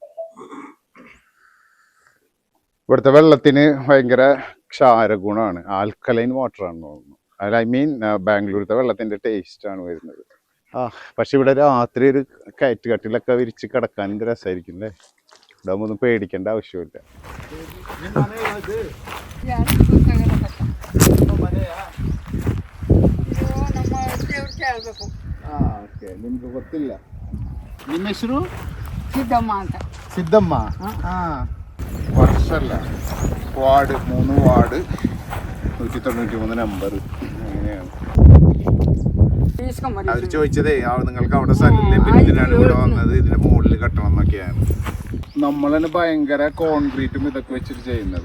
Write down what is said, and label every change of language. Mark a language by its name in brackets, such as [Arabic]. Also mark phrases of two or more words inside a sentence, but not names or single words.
[Malayalam] ഇവിടുത്തെ വെള്ളത്തിന് ഭയങ്കര ക്ഷാരഗുണമാണ്. [English] alkaline water [Malayalam] ആണെന്ന് തോന്നുന്നു. [English] I mean [Malayalam] ബാംഗ്ലൂരിലത്തെ വെള്ളത്തിന്റെ ടേസ്റ്റ് ആണ് വരുന്നത്. പക്ഷെ ഇവിടെ രാത്രി ഒരു കയറ്റുകട്ടിലൊക്കെ വിരിച്ച് കിടക്കാൻ എന്ത് രസമായിരിക്കും അല്ലേ? ഇവിടെ ഒന്നും പേടിക്കേണ്ട ആവശ്യമില്ല. [Kannada] ನಿಮ್ಗೆ ಗೊತ್ತಿಲ್ಲ. ನಿಮ್ಮ ಹೆಸರು? ಸಿದ್ದಮ್ಮ ಅಂತ. ಸಿದ್ದಮ್ಮ. [Malayalam] വർഷമല്ല, വാർഡ് 3 വാർഡ് 193 നമ്പർ. അങ്ങനെയാണ് അവർ ചോദിച്ചതേ. നിങ്ങൾക്ക് അവിടെ സ്ഥലമില്ലേ, പിന്നെ ഇതിനാണ് ഇവിടെ വന്നത്, ഇതിന്റെ മുകളിൽ കെട്ടണം എന്നൊക്കെയാണ്. നമ്മളതിന് ഭയങ്കര കോൺക്രീറ്റും ഇതൊക്കെ വെച്ചിട്ട് ചെയ്യുന്നത്.